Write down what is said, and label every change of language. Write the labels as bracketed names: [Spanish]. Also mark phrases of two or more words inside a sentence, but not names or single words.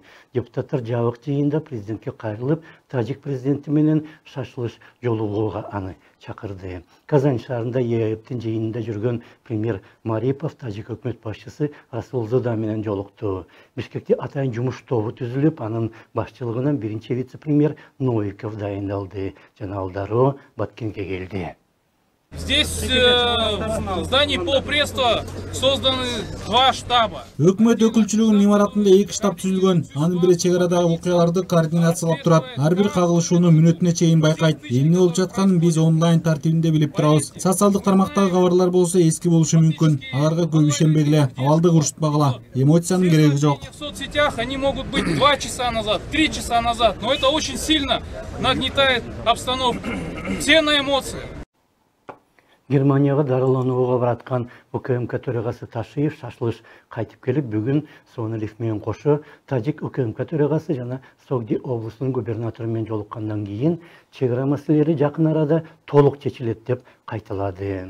[Kyrgyz] Депутаттар жабык жыйында президентке кайрылып, Тажик президенти менен шашылыш жолугууга аны чакырды. Казань шаарында ЕАЭБтин жыйынында жүргөн премьер Марипов Тажик өкмөт башчысы Расулзода менен жолукту. Бишкекте атайын жумуш тобу түзүлүп, анын башчылыгынан биринчи вице-премьер Новиков дайындалды. Жана ал дароо Баткенге келди. [Russian] Здесь в здании полпредства созданы 2 штаба. [Kyrgyz] Өкмөт өкүлчүлүгүнүн имаратында 2 штаб түзүлгөн. Анын бири чек арадагы окуяларды координациялап турат. Ар бир кагылышууну мүнөтүнө чейин байкайт. Эмне болуп жатканын биз онлайн тартибинде билип турабыз. Социалдык тармактагы кабарлар болсо эски болушу мүмкүн. Аларга көп ишенбегиле, абалды курушпагыла. Эмоциянын кереги жок. [Russian] В соцсетях они могут быть 2 часа назад, 3 часа назад, но это очень сильно нагнетает обстановку. Все на эмоциях. [Kyrgyz] Германияга дарыланууга бараткан УКМК төрагасы Ташиев шашылыш кайтып келип, бүгүн Сонелев менен кошо Тажик УКМК төрагасы жана Согди облусунун губернатору менен жолуккандан кийин чек ара маселелери жакын арада толук чечилет деп кайталады.